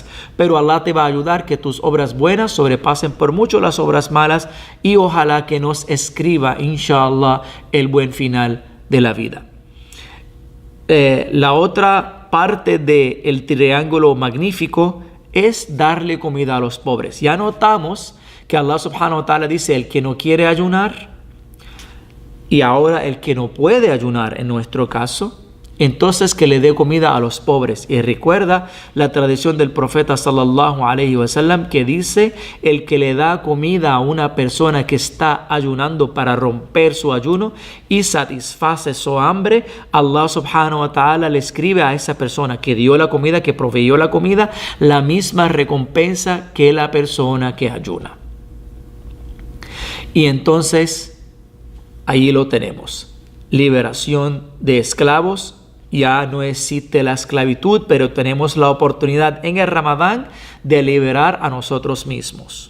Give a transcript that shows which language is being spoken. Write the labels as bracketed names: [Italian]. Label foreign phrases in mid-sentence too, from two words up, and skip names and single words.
[Spanish] Pero Allah te va a ayudar que tus obras buenas sobrepasen por mucho las obras malas, y ojalá que nos escriba, inshallah, el buen final de la vida. La otra parte del triángulo magnífico es darle comida a los pobres. Ya notamos que [Arabic] الله سبحانه وتعالى [Spanish] dice el que no quiere ayunar, y ahora el que no puede ayunar en nuestro caso, entonces que le dé comida a los pobres. Y recuerda la tradición del profeta [Arabic] صلى الله عليه وسلم, [Spanish] que dice el que le da comida a una persona que está ayunando para romper su ayuno y satisface su hambre, [Arabic] الله سبحانه وتعالى [Spanish] le escribe a esa persona que dio la comida, que proveyó la comida, la misma recompensa que la persona que ayuna. Y entonces ahí lo tenemos, liberación de esclavos. Ya no existe la esclavitud, pero tenemos la oportunidad en el Ramadán de liberar a nosotros mismos.